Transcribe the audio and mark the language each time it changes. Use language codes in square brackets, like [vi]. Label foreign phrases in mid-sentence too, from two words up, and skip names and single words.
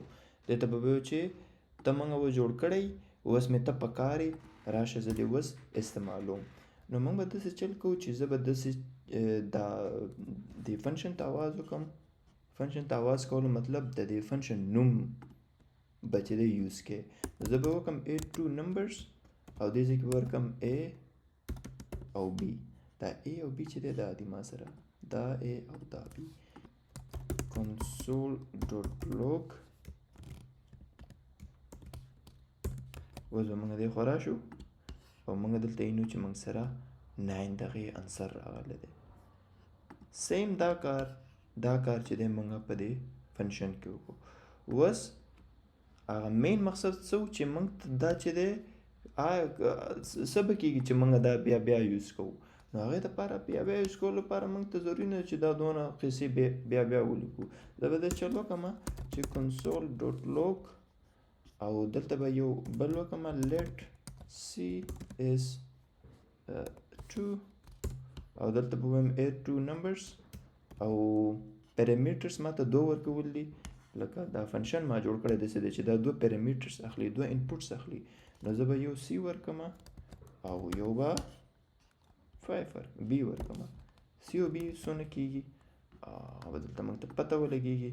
[ps] دې ته به وایو چې ته موږ و جوړ کړی اوس مې ته پکارې راشه زه دې اوس استعمالوم. نو موږ به داسې چل کوو چې زه به داسې دا دې فنکشن ته آواز وکړم. فنکشن ته آواز کولو مطلب د دې فنکشن نوم به چې دی یوز کې. زه به وکړم [en] add two numbers [ps] او دې ځای کې به ورکړم A او B. دا A او B چې دی دا دي ما سره دا A او دا B. console.log اوس به موږ دې خورا شو او موږ دلته اینو چې موږ سره 9 دغې انسر راغلی دی. سیم دا کار چې دی موږ په دې فنکشن کې وکړو. اوس هغه مین مقصد څه و چې موږ دا چې دی څه به کېږي چې موږ دا بیا یوز کوو. نو هغې دپاره بیا یوز کولو لپاره موږ ته ضروري نه چې دا دونه قصې بیا ولیکو. زه به دا چل وکړم چې console.log او دلته به یو بل وکړم [en] let cs2 [ps] او دلته به وایم [en] add two numbers [ps] او پیرامیټرز ما ته 2 ورکول دي. لکه دا فنکشن ما جوړ کړی داسې دی چې دا 2 پیرامیټرز اخلي، 2 انپوټس اخلي. نو زه به یو C ورکړم او یو به 5 B ورکړم. C او B څونه کېږي هغه دلته موږ ته پته ولګېږي.